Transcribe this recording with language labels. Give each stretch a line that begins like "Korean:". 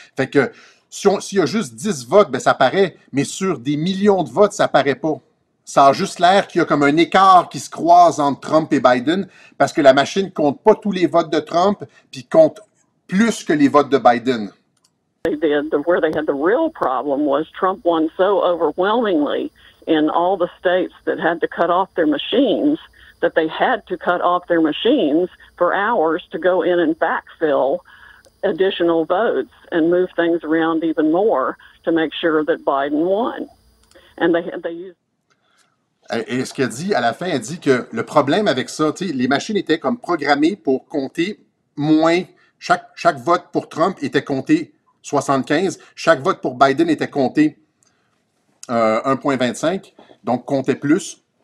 French: Fait que s'il y a juste 10 votes, ben ça paraît, mais sur des millions de votes, ça paraît pas. Ça a juste l'air qu'il y a comme un écart qui se croise entre Trump et Biden, parce que la machine compte pas tous les votes de Trump, puis compte plus que les votes de Biden.
English: They did. Where they had the real problem was Trump won so overwhelmingly in all the states that had to cut off their machines that they had to cut off their machines for hours to go in and backfill additional votes and move things around even more to make sure that Biden won. And they used.
French: Et ce qu'elle dit à la fin, elle dit que le problème avec ça, les machines étaient comme programmées pour compter moins. Chaque vote pour Trump était compté 75. Chaque vote pour Biden était compté 1,25, donc comptait plus.